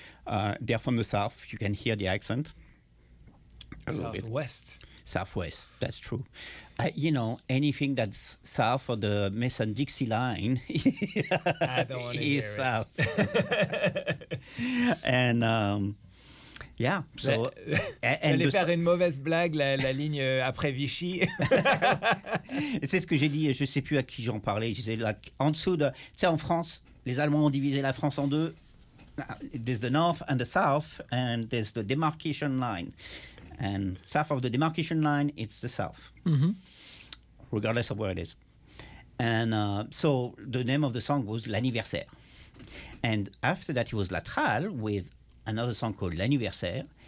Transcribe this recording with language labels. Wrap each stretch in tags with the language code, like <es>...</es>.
<en>And they're from the south. You can hear the accent. Southwest. Southwest, that's true. You know, anything that's south of the Mason-Dixie line is south. And yeah, so...</en> <fr>J'allais faire une mauvaise blague, la ligne après Vichy. C'est ce que j'ai dit, je ne sais plus à qui j'en parlais. Je disais,</fr> <en>like,</en> <fr>en dessous de... Tu sais, en France, les Allemands ont divisé la France en deux.</fr> <en>There's the north and the south, and there's the demarcation line. And south of the demarcation line, it's the south, regardless of where it is. And so the name of the song was L'Anniversaire. And after that, it was La Trale with another song called L'Anniversaire.</en>